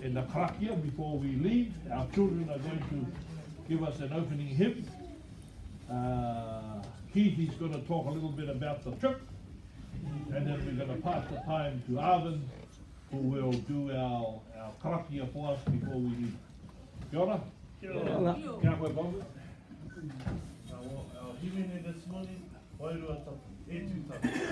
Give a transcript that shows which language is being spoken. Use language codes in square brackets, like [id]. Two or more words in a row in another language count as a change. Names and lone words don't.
[en] karakia before we leave. Our children are going to give us an opening hymn. Keith is going to talk a little bit about the trip, and then we're going to pass the time to Arvin, who will do our karakia for us before we leave. [mi] Kia ora. Kia ora. Kia koe Bob. [en] Our hymn this morning, [mi] Wairua Tapu, e tū tapu.